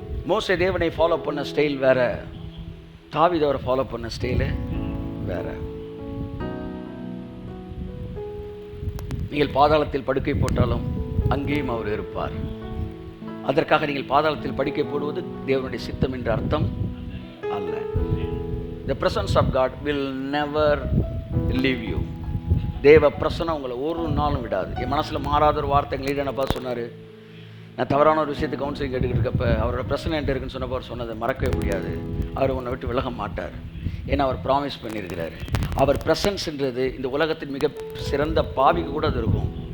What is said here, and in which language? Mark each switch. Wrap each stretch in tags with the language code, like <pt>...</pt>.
<ta>மோசே தேவனை ஃபாலோ பண்ண ஸ்டைல் வேற, தாவீது அவரை ஃபாலோ பண்ண ஸ்டைலு வேற. நீங்கள் பாதாளத்தில் படுக்கை போட்டாலும் அங்கேயும் அவர் இருப்பார். அதற்காக நீங்கள் பாதாளத்தில் படுக்கை போடுவது தேவனுடைய சித்தம் என்ற அர்த்தம் அல்ல.</ta> <en>The presence of God will never leave you.</en> <ta>தேவ பிரசன்னம் உங்களை ஒரு நாளும் விடாது. என் மனசில் மாறாத ஒரு வார்த்தைகள் என்னப்பா சொன்னார். நான் தவறான ஒரு விஷயத்தை கவுன்சிலிங் கேட்டுக்கிட்டு இருக்கப்ப அவரோட பிரச்சனை என்கிட்ட இருக்குன்னு சொன்னப்போ அவர் சொன்னதை மறக்கவே முடியாது. அவர் உன்னை விட்டு விலக மாட்டார். ஏன்னா அவர் ப்ராமிஸ் பண்ணியிருக்கிறார். அவர் பிரசன்ஸ்ன்றது இந்த உலகத்தின் மிக சிறந்த பாவிக்கு கூட அது இருக்கும்.</ta>